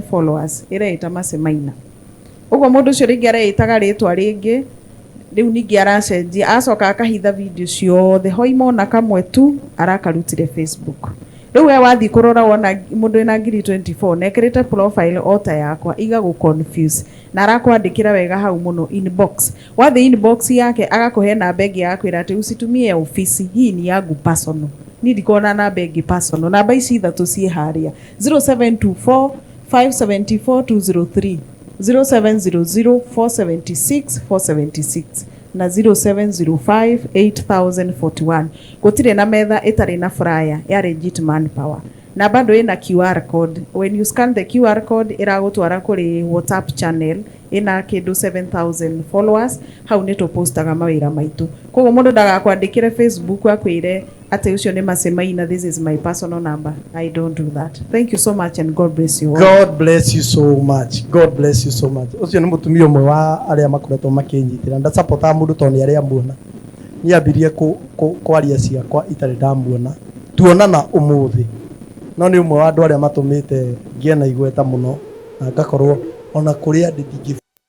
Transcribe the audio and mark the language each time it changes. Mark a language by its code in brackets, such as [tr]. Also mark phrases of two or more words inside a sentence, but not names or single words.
[ki] followers ĩreĩta Masemaina ũguo mũndũ ũcio rĩngĩ areĩtaga rĩtwa rĩngĩ rĩu ningĩ aracenjia acoka akahitha video ciothe hoimona kamwe tu arakarutire Facebook rĩu we wathi kũrora wona mũndũ ena ngiri 24 nekĩrĩte profile ota yakwa iga gũ confuse na arakwandĩkĩra wega hau mũno inbox wathi inbox yake agakũhe namba ĩngĩ yakwĩra atĩ [sw] usitumie ofisi hii ni yangu [ki] personal ni ndikona namba ĩngĩ personal namba ici ithatũ ciĩ harĩa 0724 574 203 0700 476 476 na 0705 8041 gũtirĩ na metha ĩtarĩ na flyer ya Legit Manpower na [sw] bado ina [en] QR code when you scan the QR code [ki] iragũtwara kũrĩ WhatsApp channel ina kĩndũ 7,000 followers hau nĩ tũpostaga mawĩra maitũ koguo mũndũ ndagakwandĩkĩre Facebook akwĩre atĩ ũcio nĩ Masemaina [en] this is my personal number I don't do that thank you so much and God bless you all. God bless you so much God bless you so much [ki] ũcio nĩ mũtumia ũmwe wa arĩa makoretwo makĩnyitĩra nda support mũndũ tondũ nĩ arĩa muona nĩ ambirie kwaria ciakwa itarĩ ndamuona tuonana ũmũthĩ no nĩ ũmwe wa andũ arĩa matũmĩte ngĩe na igweta mũno na ngakorwo ona kũrĩa ndĩ